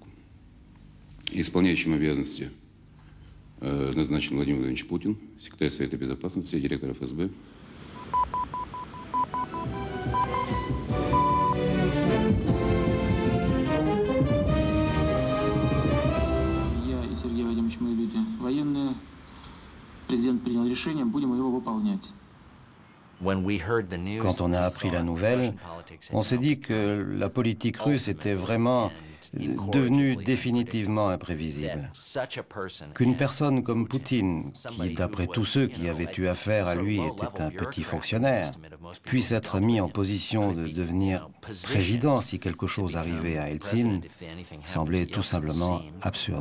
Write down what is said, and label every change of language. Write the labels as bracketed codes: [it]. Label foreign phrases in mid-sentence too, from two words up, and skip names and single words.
[ru] Исполняющим обязанности назначен Владимир Владимирович Путин, секретарь Совета Безопасности и директор ФСБ. Я и Сергей Вадимович, мы люди военные. Президент принял решение, будем его выполнять. [fr] Quand on a appris la nouvelle, on s'est dit que la politique russe était vraiment devenue définitivement imprévisible. Qu'une personne comme Poutine, qui d'après tous ceux qui avaient eu affaire à lui était un petit fonctionnaire, puisse être mis en position de devenir président si quelque chose arrivait à Eltsine, semblait tout simplement absurde.